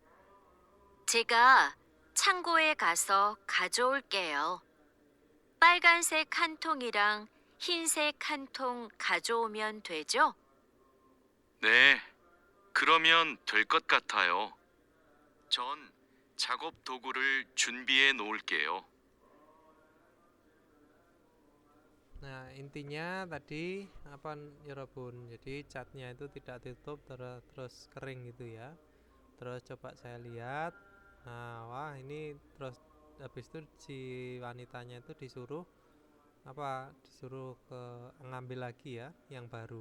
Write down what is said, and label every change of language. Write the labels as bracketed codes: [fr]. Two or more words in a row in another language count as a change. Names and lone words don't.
[ko] 제가 창고에 가서 가져올게요. 빨간색 한 통이랑 흰색 한 통 가져오면 되죠? 네, 그러면 될 것 같아요. 전 작업 도구를 준비해 놓을게요. [id] Nah, intinya tadi apa ya Rabun? Jadi catnya itu tidak tutup terus kering gitu ya. Terus coba saya lihat. Nah, wah ini terus habis itu si wanitanya itu disuruh ngambil lagi ya yang baru.